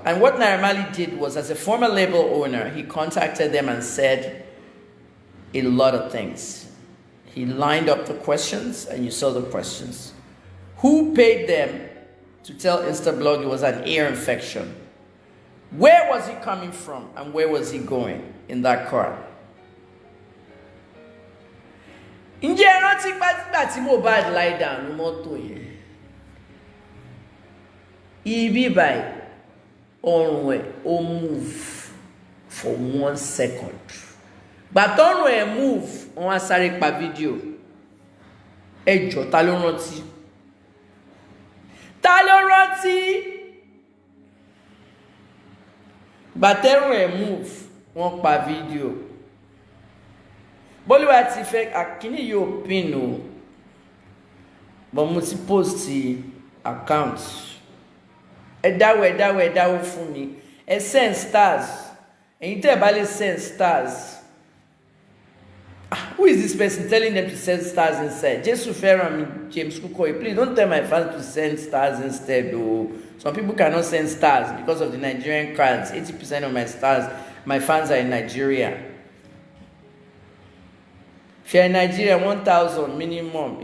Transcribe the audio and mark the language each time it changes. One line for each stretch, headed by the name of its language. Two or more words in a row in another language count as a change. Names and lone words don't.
English: And what Naira Marley did was, as a former label owner, he contacted them and said a lot of things. He lined up the questions, and you saw the questions. Who paid them to tell Instablog it was an ear infection? Where was he coming from, and where was he going in that car?
Yoruba: Ǹjẹ́ rántí gbàtígbà tí Mohbad
English: lie down
Yoruba: ní mọ́tò yẹn? Ibi báyìí ọrùn ẹ̀ ó
English: move for 1 second.
Yoruba: Gbàtọ́rùn ẹ̀ move wọ́n á sáré pa fídíò. Ẹ jọ̀ọ́ ta ló rántí? Ta ló rántí? Gbàtẹ́rùn ẹ̀ move wọ́n pa fídíò. Bọ́lúwà ti fẹ́ àkíní yóò pin o, but mo ti post account. Ẹ dáwọ́ fún mi. Ẹ send stars. Ẹ̀yin tẹ́ bá lè send stars.
English: Who is this person telling them to send stars instead?
Yoruba: Jesu fẹ́ràn mi, James Kukoyi.
English: Please don't tell my fans to send stars instead. Oh, some people cannot send stars because of the Nigerian cards. 80% of my fans are in Nigeria. If you're in Nigeria, 1,000 minimum.